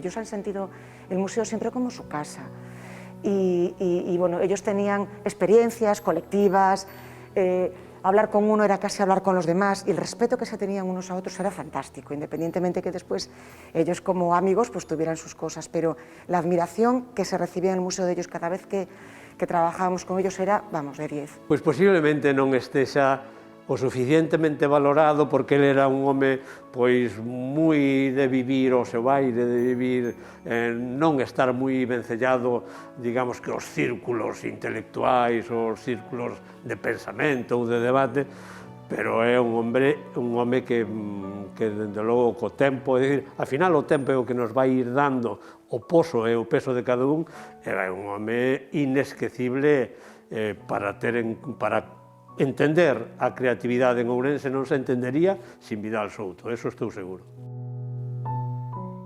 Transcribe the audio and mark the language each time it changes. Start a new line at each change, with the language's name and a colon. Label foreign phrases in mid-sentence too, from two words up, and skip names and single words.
Spanish: Ellos han sentido el museo siempre como su casa. Y bueno, ellos tenían experiencias colectivas, hablar con uno era casi hablar con los demás, y el respeto que se tenían unos a otros era fantástico, independientemente que después ellos como amigos pues tuvieran sus cosas, pero la admiración que se recibía en el museo de ellos cada vez que trabajábamos con ellos era, vamos, de 10.
Galician: Pois posiblemente non estexa o suficientemente valorado, porque ele era un home pois moi de vivir o seu aire, de vivir, non estar moi vencellado, digamos, que os círculos intelectuais, os círculos de pensamento ou de debate, pero é un home que dende logo co tempo, é dicir, ao final o tempo é o que nos vai ir dando o poso e o peso de cada un, era un home inesquecible para entender a creatividade en Ourense non se entendería sin Vidal Souto, eso estou seguro.